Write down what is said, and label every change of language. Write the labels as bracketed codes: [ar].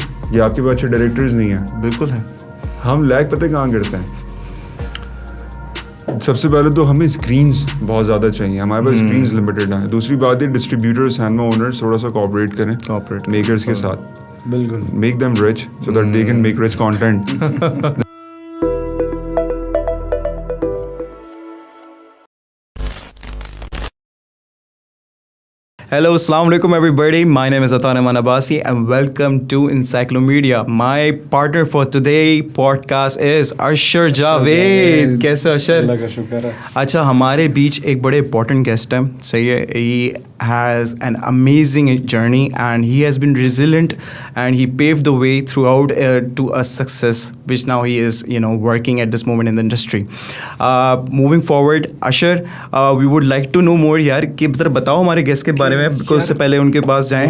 [ur] یہ آپ کے پاس اچھے ڈائریکٹرز نہیں ہیں؟ بالکل ہے. ہم لیک پتہ کہاں کرتے ہیں؟ سب سے پہلے تو ہمیں اسکرینز بہت زیادہ چاہیے. ہمارے پاس اسکرینز لمیٹیڈ ہیں. دوسری بات ہے ڈسٹریبیوٹر, سینما اونرز تھوڑا سا کوآپریٹ کریں میکرز کے ساتھ. بالکل, [en] Make them rich so that they can make rich content. Hello, assalamu alaikum everybody. My name is Atan Aman Abbasi and welcome to Encyclomedia. My partner for today podcast is Ashar Javed. [ur] کیسے Ashar? اللہ کا شکر ہے. اچھا, ہمارے بیچ ایک بڑے important guest ہیں. صحیح ہے. [en] He has an amazing journey and he has been resilient and he paved the way throughout to a success which now he is working at this moment in the industry. Moving forward, Ashar, we would like to know more [ur] yaar کہ بتاؤ ہمارے guest کے بارے میں, اس سے پہلے ان کے پاس جائیں.